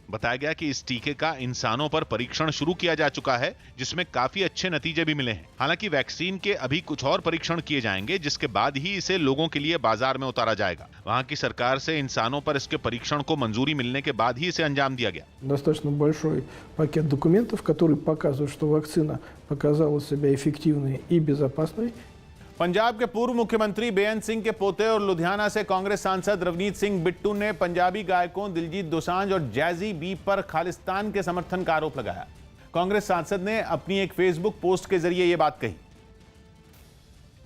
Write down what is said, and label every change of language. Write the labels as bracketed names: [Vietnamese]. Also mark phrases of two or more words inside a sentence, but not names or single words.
[Hindi] बताया गया कि इस टीके का इंसानों पर परीक्षण शुरू किया जा चुका है, जिसमें काफी अच्छे नतीजे भी मिले हैं। हालांकि वैक्सीन के अभी कुछ और परीक्षण किए जाएंगे, जिसके बाद ही इसे लोगों के लिए बाजार में उतारा जाएगा। वहाँ की सरकार से इंसानों पर इसके परीक्षण को मंजूरी मिलने के बाद ही इसे अंजाम दिया गया। [Russian] Достаточно большой пакет документов, который показывает, что вакцина показала себя эффективной и безопасной. [Hindi] पंजाब के पूर्व मुख्यमंत्री बेअंत सिंह के पोते और लुधियाना से कांग्रेस सांसद रवनीत सिंह बिट्टू ने पंजाबी गायकों दिलजीत दोसांझ और जैजी बी पर खालिस्तान के समर्थन का आरोप लगाया। कांग्रेस सांसद ने अपनी एक फेसबुक पोस्ट के जरिए यह बात कही।